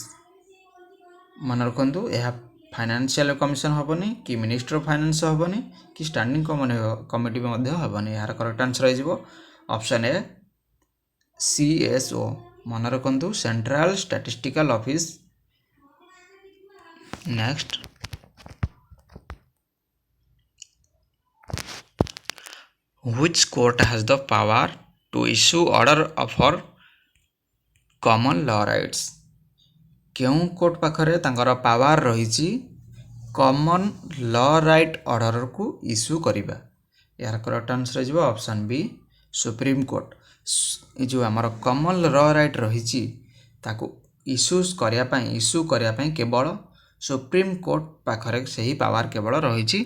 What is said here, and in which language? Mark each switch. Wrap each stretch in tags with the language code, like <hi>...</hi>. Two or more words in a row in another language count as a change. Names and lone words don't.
<or>ମନେ ରଖନ୍ତୁ, ଏହା ଫାଇନାନ୍ସିଆଲ କମିଶନ ହେବନି, କି ମିନିଷ୍ଟ୍ରି ଅଫ୍ ଫାଇନାନ୍ସ ହେବନି, କି ଷ୍ଟାଣ୍ଡିଂ କମିଟି ମଧ୍ୟ ହେବନି। ଏହାର</or> <en>correct answer</en> <or>ହେଇଯିବ</or> <en>option A</en> <or>CSO। ମନେ ରଖନ୍ତୁ, ସେଣ୍ଟ୍ରାଲ ଷ୍ଟାଟିଷ୍ଟିକାଲ ଅଫିସ୍। ନେକ୍ସଟ,</or> <en>which court has the power to issue order for common law rights?</en> <or>କେଉଁ କୋର୍ଟ ପାଖରେ ତାଙ୍କର ପାୱାର ରହିଛି</or> <en>common law right</en> <or>ଅର୍ଡ଼ରକୁ ଇସ୍ୟୁ କରିବା? ଏହାର</or> <en>correct answer</en> <or>ହେଇଯିବ</or> <en>option B</en> <or>ସୁପ୍ରିମକୋର୍ଟ। ଏ ଯେଉଁ ଆମର</or> <en>common law right</en> <or>ରହିଛି ତାକୁ ଇସ୍ୟୁ କରିବା ପାଇଁ କେବଳ ସୁପ୍ରିମକୋର୍ଟ ପାଖରେ ସେହି ପାୱାର କେବଳ ରହିଛି।</or>